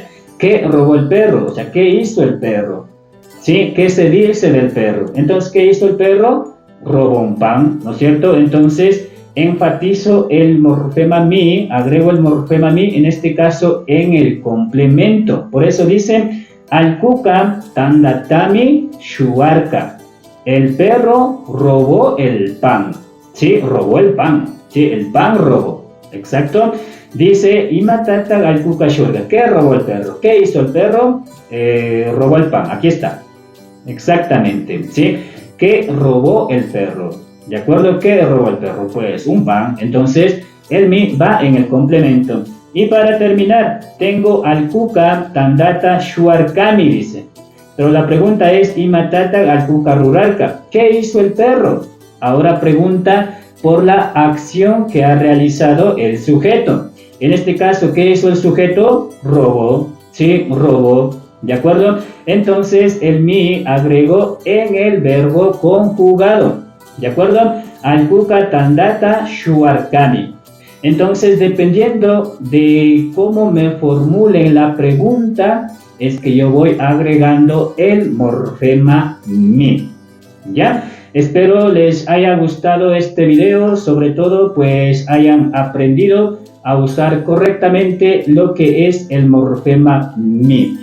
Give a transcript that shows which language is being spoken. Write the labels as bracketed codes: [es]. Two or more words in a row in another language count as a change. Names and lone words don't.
[es] ¿Qué robó el perro? O sea, ¿qué hizo el perro? ¿Sí? ¿Qué se dice del perro? Entonces, ¿qué hizo el perro? Robó un pan, ¿no es cierto? Entonces, enfatizo el morfema mi, agrego el morfema mi, en este caso, en el complemento. Por eso dicen, [qu] al kuka tandatami shuarka. [es] El perro robó el pan. ¿Sí? Robó el pan. ¿Sí? El pan robó. Exacto. [qu] Dice, imatata al kuka shuarka. [es] ¿Qué robó el perro? ¿Qué hizo el perro? Robó el pan. Aquí está. Exactamente, ¿sí? ¿Qué robó el perro? ¿De acuerdo? ¿Qué robó el perro? Pues un pan. Entonces, el mi va en el complemento. Y para terminar, tengo [qu] al kuka tandata shuarkami, [es] dice. Pero la pregunta es, [qu] imatata al kuka rurarka. [es] ¿Qué hizo el perro? Ahora pregunta por la acción que ha realizado el sujeto. En este caso, ¿qué hizo el sujeto? Robó, ¿sí? Robó. ¿De acuerdo? Entonces, el mi agrego en el verbo conjugado. ¿De acuerdo? [qu] Al kuka tandata shuarkami. [es] Entonces, dependiendo de cómo me formulen la pregunta, es que yo voy agregando el morfema mi. ¿Ya? Espero les haya gustado este video, sobre todo pues hayan aprendido a usar correctamente lo que es el morfema mi.